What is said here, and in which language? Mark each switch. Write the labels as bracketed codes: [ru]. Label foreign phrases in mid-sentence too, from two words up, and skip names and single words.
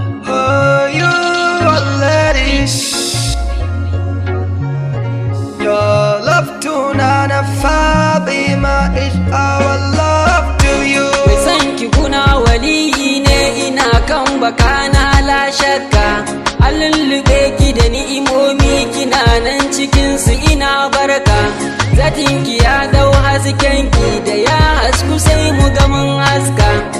[en] Oh, you are ladies. Your love to Nana Fatima is our love to you. [ha] Mai san ki kuna waliyi ne, ina kan baka na la shakka. An lullube ki da ni'imomi, kina nan cikin su ina barka. Zatin ki ya dau hasken ki da ya hasku sai mu ga mun haska.